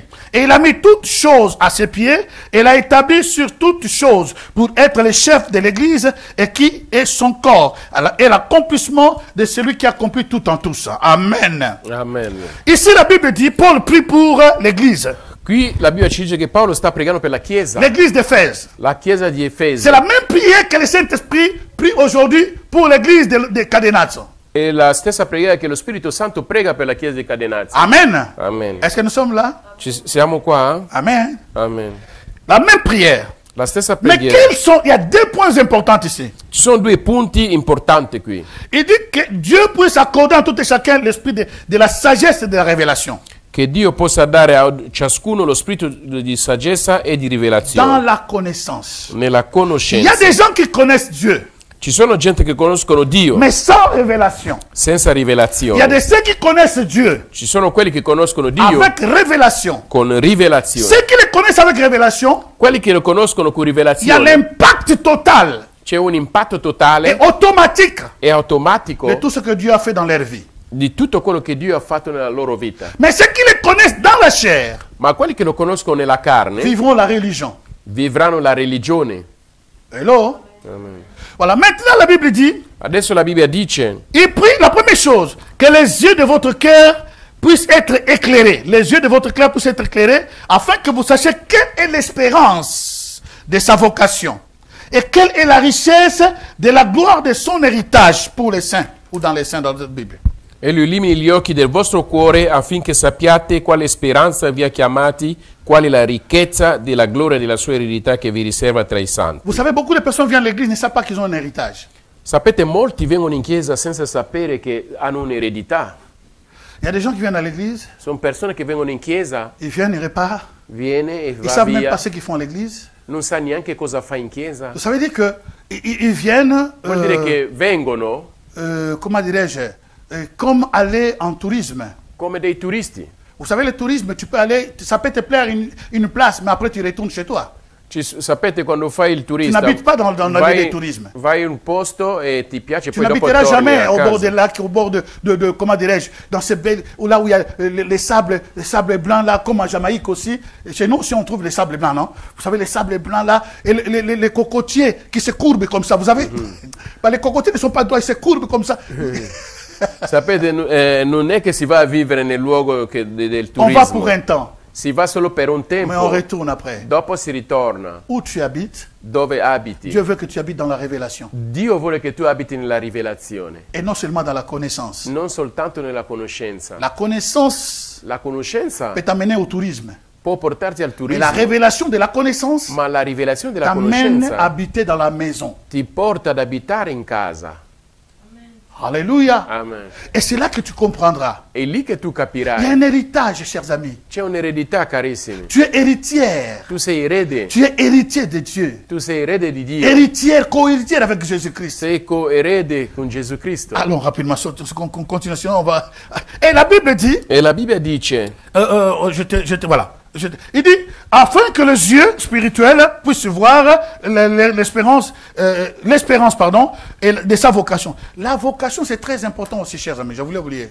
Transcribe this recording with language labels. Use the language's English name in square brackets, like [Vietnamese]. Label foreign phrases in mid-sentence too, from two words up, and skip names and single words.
[French] Et il a mis toutes choses à ses pieds, et l'a établi sur toutes choses pour être le chef de l'Église, et qui est son corps, et l'accomplissement de celui qui accomplit tout en tous. Amen. Amen. Ici, la Bible dit, Paul prie pour l'Église. [Italian] Qui la Bibbia ci dice che Paolo sta pregando per la Chiesa. [French] L'Église d'Éphèse. [Italian] La Chiesa di Efesi. [French] C'est la même prière que le Saint-Esprit prie aujourd'hui pour l'Église de Cadenazzo. [Italian] È la stessa preghiera che lo Spirito Santo prega per la Chiesa di Cadenazzo. Amen. Amen. [French] Est-ce que nous sommes là? [Italian] Siamo qua? Amen. Amen. [French] La même prière. [Italian] La stessa [French] Mais [Italian] preghiera. [French] quels sont, il y a deux points importants ici. [Italian] Ci sono due punti importanti qui. [French] Il dit que Dieu puisse accorder à tout et chacun l'esprit de la sagesse et de la révélation. [Italian] Che Dio possa dare a ciascuno lo spirito di saggezza e di [French] Dans [Italian] rivelazione. [French] la connaissance. [Italian] Nella [French] Il y a [Italian] conoscenza. [French] des gens qui connaissent Dieu, [Italian] Ci sono gente che conoscono Dio [French] mais sans révélation. [Italian] senza [French] Il y a [Italian] rivelazione. [French] des ceux qui connaissent Dieu [Italian] Ci sono quelli che conoscono Dio [French] avec révélation. [Italian] con rivelazione. [French] Ceux qui le connaissent avec révélation, [Italian] Quelli che lo conoscono con [French] il y a [Italian] rivelazione. [French] l'impact total [Italian] C'è un impatto [French] et [Italian] totale [French] automatique [Italian] e automatico [French] de tout ce que Dieu a fait dans leur vie. [Italian] di tutto quello che Dio ha fatto nella loro vita. [French] Mais ceux qui le connaissent dans la chair [Italian] Ma quelli che lo conoscono nella carne [French] vivront la religion. [Italian] vivranno la religione. Hello? Amen. [French] Voilà, maintenant la Bible dit, [Italian] Adesso la Bibbia dice, [French] il prie la première chose, que les yeux de votre cœur puissent être éclairés. Les yeux de votre cœur puissent être éclairés, afin que vous sachiez quelle est l'espérance de sa vocation et quelle est la richesse de la gloire de son héritage pour les saints, ou dans les saints dans la Bible. [Italian] e lui illumini gli occhi del vostro cuore affinché sappiate quale speranza vi ha chiamati, qual è la ricchezza della gloria della sua eredità che vi riserva tra i santi. [French] Vous savez, beaucoup de personnes viennent à l'église, ne savent pas qu'ils ont un héritage. [Italian] Sapete, molti vengono in chiesa senza sapere che hanno un'eredità. [French] Il y a des gens qui viennent à l'église, [Italian] Sono persone che vengono in chiesa, [French] ils viennent, ils repartent, [Italian] viene e [French] ils ne [Italian] va [French] savent même [Italian] via, [French] pas ce qu'ils font à l'église. [Italian] non sa neanche cosa fa in chiesa. [French] Ça veut dire qu'ils viennent, [Italian] Vuol dire che vengono [French] comment dirais-je, comme aller en tourisme. [Italian] come dei turisti. [French] Vous savez, le tourisme, tu peux aller, ça peut te plaire une place, mais après tu retournes chez toi. [Italian] Sapete, quando fai il [French] Tu [Italian] turista, [French] n'habites pas dans la ville du tourisme. [Italian] vai in un posto e ti piace, [French] Tu [Italian] poi dopo [French] n'habiteras [Italian] torni [French] jamais [Italian] a [French] au bord [Italian] casa. [French] des lacs, au bord de comment dirais-je, dans ces belles, là où il y a les sables blancs là, comme en Jamaïque aussi. Et chez nous aussi on trouve les sables blancs, non? Vous savez, les sables blancs là, et les cocotiers qui se courbent comme ça, vous savez? Bah, les cocotiers ne sont pas droits, ils se courbent comme ça. [Italian] Sapete, non è che si va a vivere nel luogo del [French] On va [Italian] turismo, [French] pour un temps, [Italian] si va solo per un [French] mais on [Italian] tempo, [French] retourne après. [Italian] dopo si ritorna. [French] Où tu habites, [Italian] Dove abiti? [French] Dieu veut que tu habites dans la révélation. [Italian] Dio vuole che tu abiti nella rivelazione, [French] Et non seulement dans la connaissance. [Italian] non soltanto nella conoscenza. [French] La connaissance [Italian] La conoscenza [French] peut t'amener au tourisme. [Italian] può portarti al [French] Mais [Italian] turismo, [French] la révélation de la connaissance [Italian] ma la rivelazione della [French] t'amène à [Italian] conoscenza [French] habiter dans la maison. [Italian] ti porta ad abitare in casa. Alléluia. Amen. [French] Et c'est là que tu comprendras. [Italian] È lì che tu [French] Il y a [Italian] capirai. [French] un héritage, chers amis. [Italian] C'è un'eredità, carissimi. [French] Tu es héritière. [Italian] Tu sei erede. [French] Tu es héritier de Dieu. [Italian] Tu sei erede di Dio. [French] Héritière, co-héritière avec Jésus-Christ. [Italian] Sei coerede con Gesù Cristo. [French] Allons rapidement, continuation, on va... Et la Bible dit, [Italian] E la Bibbia dice, [French] voilà. Il dit, afin que les yeux spirituels puissent voir l'espérance, et de sa vocation. La vocation, c'est très important aussi, chers amis, je voulais oublier.